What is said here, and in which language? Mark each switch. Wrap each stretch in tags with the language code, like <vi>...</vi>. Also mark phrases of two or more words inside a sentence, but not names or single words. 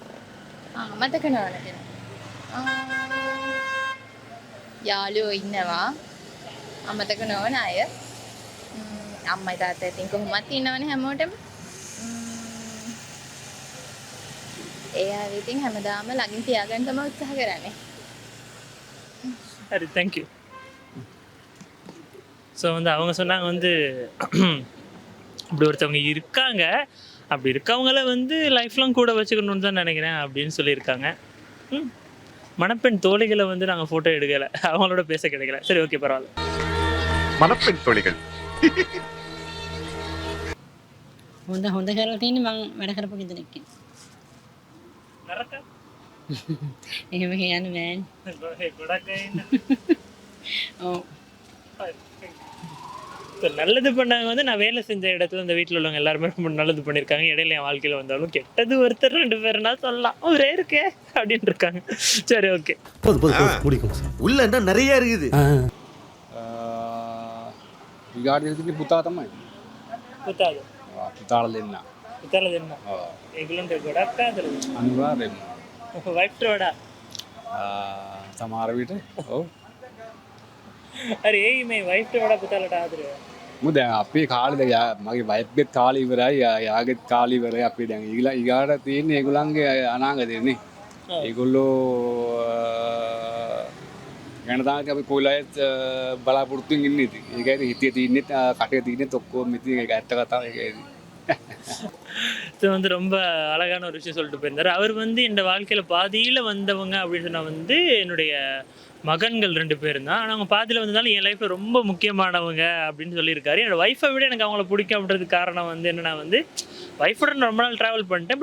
<si>මතක නොවන කෙනෙක්. යාළුවෝ ඉන්නවා අමතක නොවන අය. අම්මයි තාත්තයි ඉතින් කොහොමත් ඉන්නවනේ හැමෝටම. ඒ අය ඉතින් හැමදාම ළඟින් තියාගන්න තමයි උත්සාහ කරන්නේ.</si> <ta>சரி, தேங்க்யூ. ஸோ வந்து அவங்க சொன்னாங்க வந்து இப்படி ஒருத்தவங்க இருக்காங்க, அப்படி இருக்கவங்கள வந்து லைஃப்லாம் கூட வச்சுக்கணும்னு தான் நினைக்கிறேன் அப்படின்னு சொல்லியிருக்காங்க. மணப்பெண் தோழிகளை வந்து நாங்கள் ஃபோட்டோ எடுக்கலை, அவங்களோட பேச கிடைக்கல. சரி ஓகே, பரவாயில்ல. மணப்பெண் தோழிகள்</ta> <si>හොඳ හොඳ කරලා තියෙන්නේ මං වැඩ කරපු ගෙදරක. නරක? එහෙම කියන්න බෑනේ. ගොඩක් අය ඉන්න. ඔව්.</si> <ta>ஸோ நல்லது பண்ணாங்க வந்து நான் வேலை செஞ்ச இடத்துல இந்த வீட்டில் உள்ளவங்க எல்லாருமே ரொம்ப நல்லது பண்ணியிருக்காங்க. இடையில என் வாழ்க்கையில் வந்தாலும் கெட்டது ஒருத்தர் 2 பேர்னா சொல்லலாம். ஒரே இருக்கே அப்படின்னு இருக்காங்க. சரி ஓகே. உள்ள என்ன நிறைய இருக்குது.</ta> <si>විගාඩ පුතා තමයි පුතාද? පුතාල දෙන්න පුතාලා දෙන්න. ඒගොල්ලන්ට ගොඩක් ආදරද? අනිවාර්යෙන්ම වයිෆ්ට වඩා? සමහර විට ඔව්. හරි ඒ මේ වයිෆ්ට වඩා පුතාලට ආදරය? මොකද දැන් අපේ කාලේ දැන් මගේ වයිෆ්ගෙත් කාලේ ඉවරයි යාගෙත් කාලේ ඉවරයි. අපි දැන් ඊගාට තියෙන්නේ ඒගොල්ලන්ගේ අනාගතේ නේ. ඒගොල්ලෝ ගැන තමයි අපි කොයිලයිත් බලාපොරොත්තුෙන් ඉන්නේ ඉතින්. ඒකයි හිතේ තියෙන්නේ කටේ තියෙන්නේ ඔක්කොම ඉතින් ඒක ඇත්ත කතාව ඒකයි.</si> <ta>ஸோ வந்து ரொம்ப அழகான ஒரு விஷயம் சொல்லிட்டு போயிருந்தார். அவர் வந்து இந்த வாழ்க்கையில் பாதியில் வந்தவங்க அப்படின்னு சொன்னால் வந்து என்னுடைய மகன்கள் 2 பேரும் தான். ஆனால் அவங்க பாதியில் வந்ததாலும் என் லைஃப்பில் ரொம்ப முக்கியமானவங்க அப்படின்னு சொல்லியிருக்காரு. என்னோடய ஒய்ஃபை விட எனக்கு அவங்கள பிடிக்கும் அப்படின்றதுக்கு காரணம் வந்து என்னென்னா வந்து ஒய்ஃபோட நான் ரொம்ப நாள் ட்ராவல் பண்ணிட்டேன்.</ta>